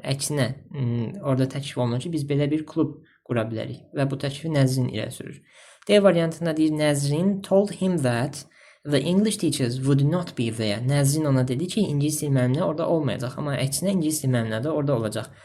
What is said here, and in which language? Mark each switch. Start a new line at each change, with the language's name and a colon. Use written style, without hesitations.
Azerbaijani: Əksinə, orada təklif olunur ki, biz belə bir klub qura bilərik və bu təklifi Nəzrin irəli sürür. D variantında deyir,
English: Nəzrin told him that the English teachers would not be there.
Azerbaijani: Nəzrin ona dedi ki, ingilis dil müəllimləri orada olmayacaq, amma əksinə ingilis dil müəllimləri də orada olacaq.